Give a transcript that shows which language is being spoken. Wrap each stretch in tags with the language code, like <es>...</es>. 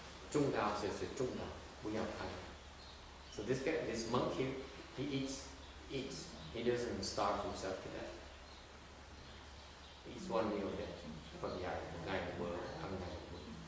<zh>中道就是中道，不要太远。</zh> <en>So this monk here, he eats. He doesn't starve himself to death. He eats one meal a day.</en> <vi>Phật dạy một ngày một bữa, ăn ngày một bữa.</vi>